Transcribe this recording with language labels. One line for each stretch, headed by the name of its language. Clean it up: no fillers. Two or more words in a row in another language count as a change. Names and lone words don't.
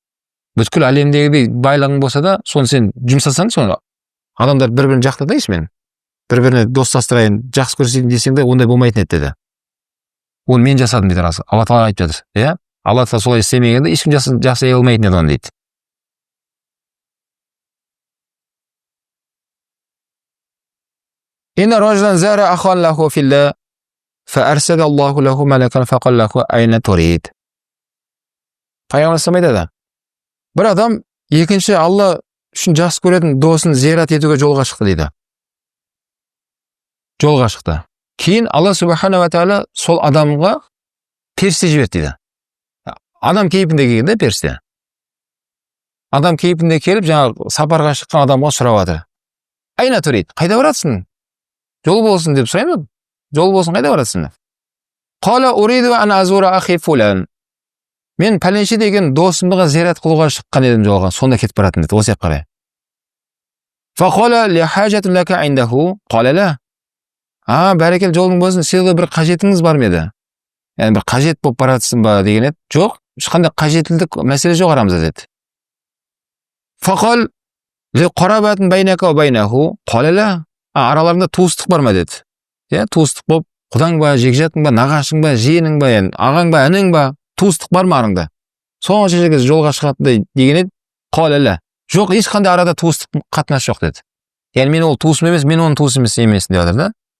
Kazakh: Бүткіл әлемдегідей байлығың болса да, соны сен жұмсасаң, соны адамдар бір-бірін жақтатайыншы мен. Бір-біріне достастырайын, жақсы көрсетейін десең де, ондай болмайтын еді деді. Оны мен жасадым дейді Расул. Алла Тағала айтып жатыр. Алла Тағала солай істемегенде ешкім жасай алмайтын еді оны дейді.
Arabic: إن رجلا زار أخا له في الله فأرسل الله له ملكا فقال له أين تريد.
Kazakh: Пайғамбар айтады. Бір адам екінші Алла үшін жақсы көретін досын зиярат етуге жолға шықты дейді. Жолға шықты. Кейін Алла
Arabic: سبحانه وتعالى
Kazakh: сол адамға періште жіберді дейді. Адам кейпінде келгенде періште. Адам кейпінде келіп, жаңа сапарға шыққан адамға сұрап жатыр.
Arabic: أين تريد,
Kazakh: қайда барасың? Жол болсын деп сұраймын. Жол болсын, қайда барасың?
Arabic: قال أريد أن أزور أخي فلان.
Kazakh: Мен пәленше деген досымға зиярат қылуға шыққан едім жолға, сонда кетіп баратын деді, осы қарай.
Arabic: فقال لي حاجة لك عنده? قال لا.
Kazakh: Бәрекел, жолың болсын, сізге бір қажетіңіз бар ма еді? Яғни бір қажет болып баратсың ба деген еді. Жоқ, ешқандай қажеттілік мәселе жоқ арамызда деді.
Arabic: فقال لي قرابة بينك وبينه? قال لا.
Kazakh: Араларында туыстық бар ма деді. Туыстық болып, құдаң ба, жекжатың ба, нағашың ба, жиенің ба, ағаң ба, інің ба, туыстық бар ма араңда? Соңғы жерге жолға шығатындай деген еді.
Arabic: Қалала.
Kazakh: Жоқ, ешқандай арада туыстық қатынас жоқ деді. Яғни мен ол туысым емес, мен оның туысым емеспін деп жатыр да.